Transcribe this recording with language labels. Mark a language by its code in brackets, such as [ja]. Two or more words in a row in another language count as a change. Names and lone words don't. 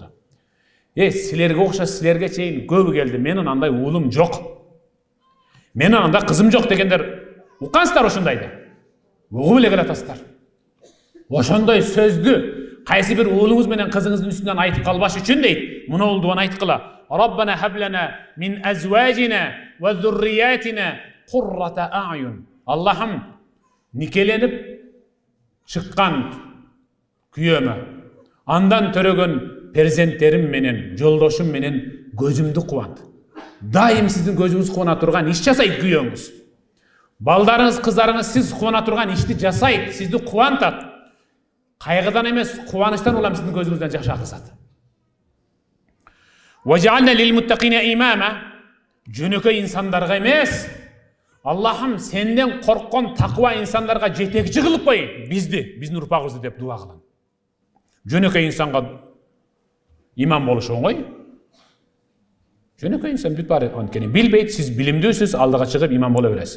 [ky] Силерге окшош, силерге чейин көбү келди, менин андай уулум жок, менин андай кызым жок дегендер Укансыздар ушундайды. Угуп эле келатасыздар. Ошондой сөздү кайсы бир уулуңуз менен кызыңыздын үстүнөн айтып калбаш үчүн дейт. Муну дуаны айткыла. [ar] Rabbana hablana min azwajina wa zurriyatina qurrata a'yun. [ky] Allah'ım nikelenip çıkkan kүйөмө, andan törөгөн перзенттерим менен, жолдошум менен gözümdü кубант. Дайым сиздин көзүңүз кубана турган иш жасайт күйөөңүз. Балдарыңыз, кыздарыңыз сиз кубана турган ишти жасайт, сизди кубантат. Кайгыдан эмес, кубанычтан улам сиздин көзүңүздөн жаш акысат. [ar] وَجَعَلْنَا لِلْمُتَّقِينَ إِمَامًا. [ky] Жөнөкөй инсандарга эмес, Аллахым сенден корккон таква инсандарга жетекчи кылып кой, биздин урпагыбызды деп дуа кылам. Жөнөкөй инсанга имам болуш оңой. Жөнөкөй инсан бүт баары анткени билбейт, сиз билимдүүсүз, алдыга чыгып имам боло бересиз.